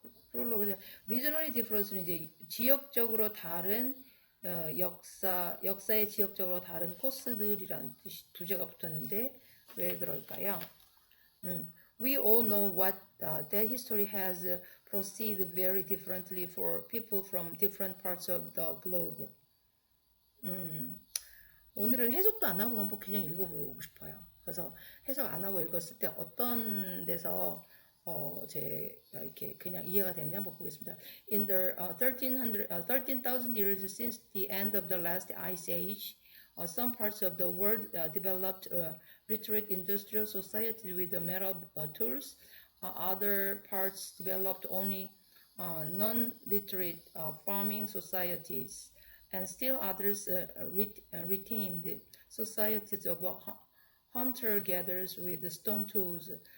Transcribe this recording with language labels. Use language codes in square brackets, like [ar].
[ko] 프롤로그 [en] regionally different [ko] 는 이제 지역적으로 다른 역사의 지역적으로 다른 코스들이라는 부제가 붙었는데 왜 그럴까요? [en] We all know that history has proceeded very differently for people from different parts of the globe. [ko] 오늘은 해석도 안 하고 한번 그냥 읽어보고 싶어요. 그래서 해석 안 하고 읽었을 때 어떤 데서 제가 이렇게 그냥 이해가 되느냐 한번 보겠습니다. [en] In the 13,000 years since the end of the last ice age, some parts of the world developed literate industrial society with metal tools. Other parts developed only non-literate farming societies, and still others retained societies of hunter-gatherers with stone tools.